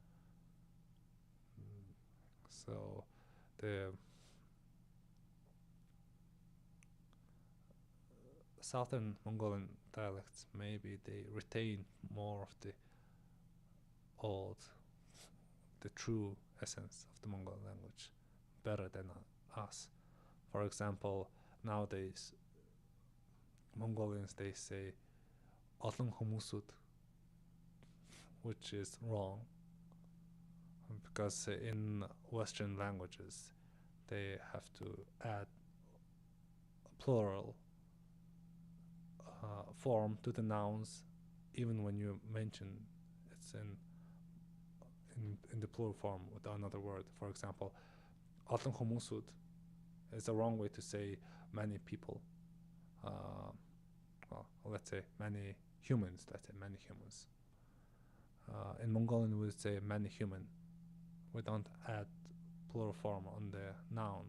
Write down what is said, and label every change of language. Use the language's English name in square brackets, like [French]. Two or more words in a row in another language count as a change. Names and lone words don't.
[English] So the southern Mongolian dialects, maybe they retain more of the true essence of the Mongol language better than us. For example, nowadays Mongolians, they say [Mongolian] олон хүмүүсүүд, [English] which is wrong because in Western languages they have to add plural form to the nouns even when you mention it's in the plural form with another word. For example, [Mongolian] олон хүмүүсүүд [English] is a wrong way to say many people. Well, let's say many humans. In Mongolian, we would say many human. We don't add plural form on the noun.